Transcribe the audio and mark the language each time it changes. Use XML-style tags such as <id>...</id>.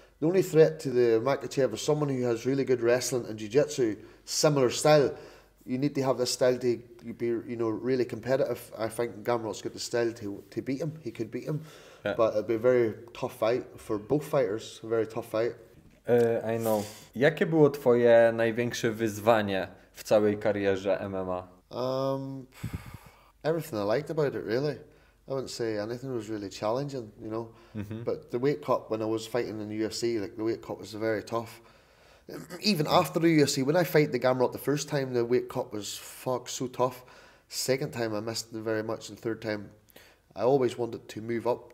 <en>The only threat to the Makachev is someone who has really good wrestling and jiu-jitsu, similar style. You need to have this style to be, you know, really competitive. I think Gamrot's got the style to beat him. He could beat him, but it'd be a very tough fight for both fighters. A very tough fight. I know.</en> <pl>Jakie było twoje największe wyzwanie w całej karierze MMA?</pl> <en>Everything I liked about it, really. I wouldn't say anything was really challenging, you know. But the weight cut, when I was fighting in the UFC, like, the weight cut was very tough. Even after the UFC, when I fight the Gamrot the first time, the weight cut was so tough. Second time I missed it very much, and third time I always wanted to move up.</en>